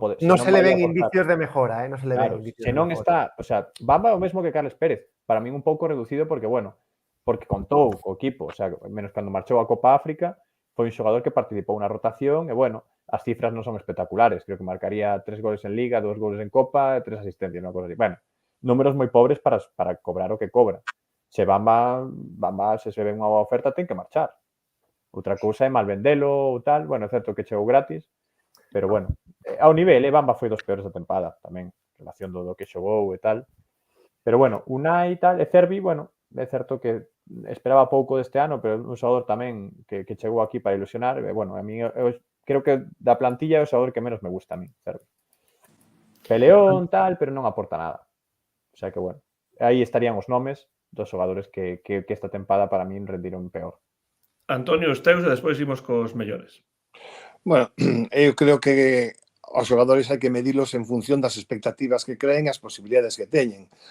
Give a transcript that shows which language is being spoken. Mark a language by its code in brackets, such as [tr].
[es] No se le ven indicios de mejora, no se le ven indicios [gl] se non está, o sea, Bamba é o mesmo que Carles Pérez, para min un pouco reducido porque contou co equipo, o sea, menos cando marchou a Copa África, foi un xogador que participou na rotación e, bueno, as cifras non son espectaculares, creo que marcaría 3 goles en Liga, 2 goles en Copa e 3 asistencias, unha cosa así. Bueno, números moi pobres para cobrar o que cobra. Se Bamba, se ve unha boa oferta, ten que marchar. Outra cousa é mal vendelo ou tal, bueno, é certo que chegou gratis, pero bueno, ao nivel, Bamba foi dos peores da tempada tamén, en relación do que xogou e tal. Pero bueno, Unai e tal, e Cervi, bueno, é certo que esperaba pouco deste ano, pero un xogador tamén que chegou aquí para ilusionar, e bueno, a mí eu creo que da plantilla é o xogador que menos me gusta a mí, Cervi. Peleón, tal, pero non aporta nada. O sea que, bueno, aí estarían os nomes dos xogadores que esta tempada para mí rendiron peor. Antonio, os teus e despois imos cos mellores. Bueno, eu creo que os xogadores hai que medilos en función das expectativas que creen e as posibilidades que teñen.